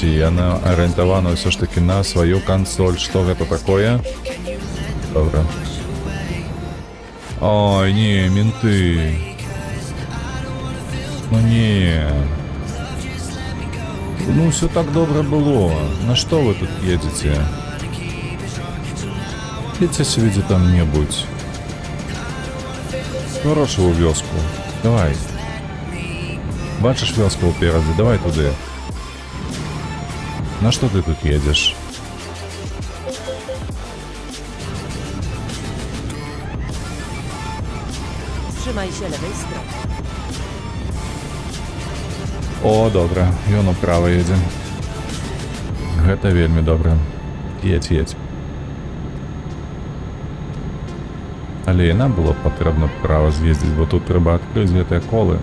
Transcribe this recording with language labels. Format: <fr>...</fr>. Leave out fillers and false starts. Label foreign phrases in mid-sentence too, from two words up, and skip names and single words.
<be>Яна арыентавана ўсё ж такі на сваю кансоль. Што гэта такое? Добра. Ой, не, менты.</be> <ru>Ну не. Ну, все так добра было. На что вы тут едете? Едьте себе где там-нибудь. Хорошую вёску. Давай.</ru> <uk>Бачишь вёску упереди?</uk> <ru>Давай туда. На что ты тут едешь?</ru> <pl>Trzymaj się lewej strony.</pl> <be>О, добра, ён управа едзе. Гэта вельмі добра. Едь. Але і нам было патрэбна права з'ездзіць, бо тут трэба адкрыць гэтыя колы.</be>